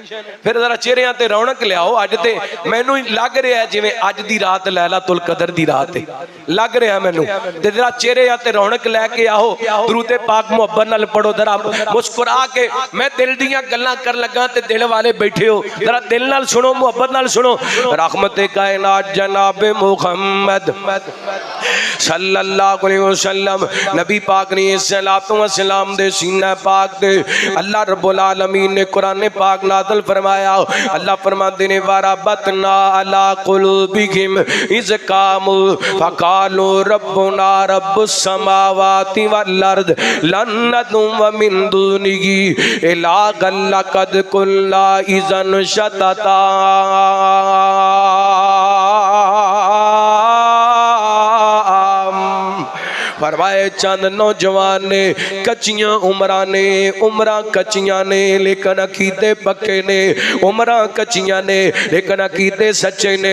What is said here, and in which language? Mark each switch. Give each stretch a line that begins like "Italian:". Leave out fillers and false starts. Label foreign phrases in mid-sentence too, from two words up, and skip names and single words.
Punjabi: ਫਿਰ ਜ਼ਰਾ ਚਿਹਰਿਆਂ ਤੇ ਰੌਣਕ ਲਿਆਓ। ਅੱਜ ਤੇ ਮੈਨੂੰ ਲੱਗ ਰਿਹਾ ਹੈ ਜਿਵੇਂ ਅੱਜ ਦੀ ਰਾਤ ਲੈਲਾਤੁਲ ਕਦਰ ਦੀ ਰਾਤ ਹੈ, ਲੱਗ ਰਿਹਾ ਮੈਨੂੰ। ਤੇ ਜ਼ਰਾ ਚਿਹਰਿਆਂ ਤੇ ਰੌਣਕ ਲੈਕੇ ਆਓ, ਦਰੂਦ ਪਾਕ ਮੁਹੱਬਤ ਨਾਲ ਪੜ੍ਹੋ, ਜ਼ਰਾ ਮੁਸਕੁਰਾ ਕੇ। ਮੈਂ ਦਿਲ ਦੀਆਂ ਗੱਲਾਂ ਕਰ ਲੱਗਾ ਤੇ ਦਿਲ ਵਾਲੇ ਬੈਠੇ ਹੋ, ਜ਼ਰਾ ਦਿਲ ਨਾਲ ਸੁਣੋ, ਮੁਹੱਬਤ ਨਾਲ ਸੁਣੋ। ਰਹਿਮਤੇ ਕਾਇਨਾਤ ਜਨਾਬ ਮੁਹੰਮਦ
Arabic: صلى الله عليه وسلم
Punjabi: ਨਬੀ ਪਾਕ ਨੇ
Arabic: صلاة وسلام
Punjabi: ਦੇ ਸੀਨਾ ਪਾਕ ਦੇ ਅੱਲਾਹ
Arabic: رب العالمين
Punjabi: ਨੇ ਕੁਰਾਨ ਪਾਕ ਨਾਜ਼ਿਲ ਫਰਮਾਇਆ। ਅੱਲਾਹ ਫਰਮਾਤੇ ਨੇ
Arabic: وربطنا على قلوبهم إذ قاموا فقالوا ربنا رب السماوات والأرض لن ندعو من دونه إلها لقد قلنا إذا شططا.
Punjabi: ਫਰਮਾਏ ਚੰਦ ਨੌਜਵਾਨ ਨੇ, ਕੱਚੀਆਂ ਉਮਰਾਂ ਨੇ, ਉਮਰਾਂ ਕੱਚੀਆਂ ਨੇ ਲੇਕਿਨ ਅਕੀਦੇ ਪੱਕੇ ਨੇ, ਉਮਰਾਂ ਕੱਚੀਆਂ ਨੇ ਲੇਕਿਨ ਅਕੀਦੇ ਸੱਚੇ ਨੇ।